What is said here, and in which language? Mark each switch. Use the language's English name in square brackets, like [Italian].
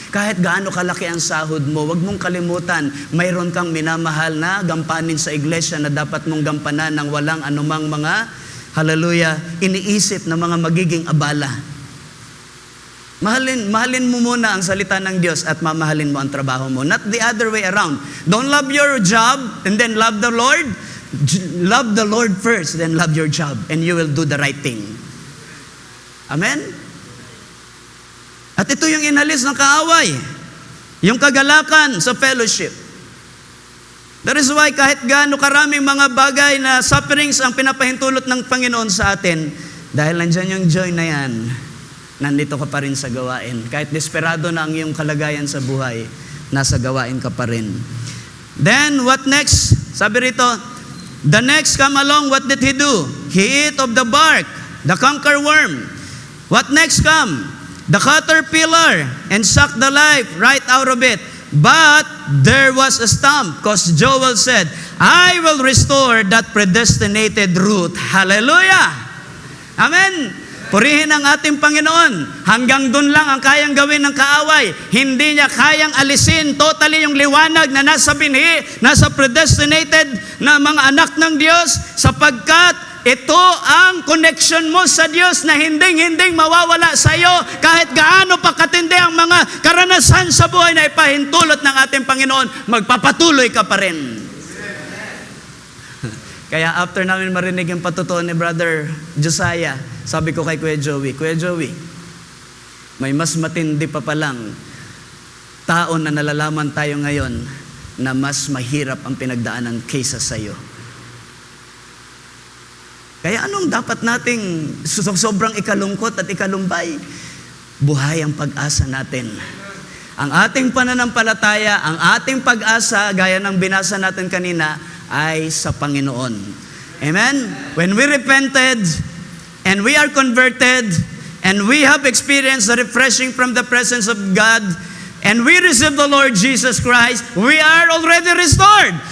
[Filipino] Kahit gaano kalaki ang sahod mo, wag mong kalimutan, mayroon kang minamahal na gampanin sa iglesia na dapat mong gampanan ng walang anumang mga, hallelujah, iniisip na mga magiging abala. Mahalin mo muna ang salita ng Diyos at mamahalin mo ang trabaho mo. [English] Not the other way around. Don't love your job and then love the Lord. Love the Lord first, then love your job, and you will do the right thing. [Filipino] Amen? At ito yung inalis ng kaaway. Yung kagalakan sa fellowship. [English] That is why [Filipino] kahit gaano karaming mga bagay na sufferings ang pinapahintulot ng Panginoon sa atin, dahil nandyan yung joy na yan, nandito ka pa rin sa gawain. Kahit desperado na ang iyong kalagayan sa buhay, nasa gawain ka pa rin. [English] Then, what next? [Filipino] Sabi rito, [English] the next come along, what did he do? He ate of the bark, the conquer worm. What next come? The caterpillar, and sucked the life right out of it. But there was a stump, because Joel said, I will restore that predestinated root. Hallelujah! Amen! [Filipino] Purihin ang ating Panginoon. Hanggang dun lang ang kayang gawin ng kaaway. Hindi niya kayang alisin totally yung liwanag na nasa binhi, nasa predestinated na mga anak ng Diyos, sapagkat ito ang connection mo sa Diyos na hinding mawawala sa iyo kahit gaano pa katindi ang mga karanasan sa buhay na ipahintulot ng ating Panginoon, magpapatuloy ka pa rin. Kaya after namin marinig yung patutuo ni Brother Josiah, sabi ko kay Kuya Joey, may mas matindi pa palang tao na nalalaman tayo ngayon na mas mahirap ang pinagdaanan kaysa sa iyo. Kaya anong dapat nating sobrang ikalungkot at ikalumbay? Buhay ang pag-asa natin. Ang ating pananampalataya, ang ating pag-asa, gaya ng binasa natin kanina, ay sa Panginoon. Amen? [English] When we repented, and we are converted, and we have experienced the refreshing from the presence of God, and we receive the Lord Jesus Christ, we are already restored.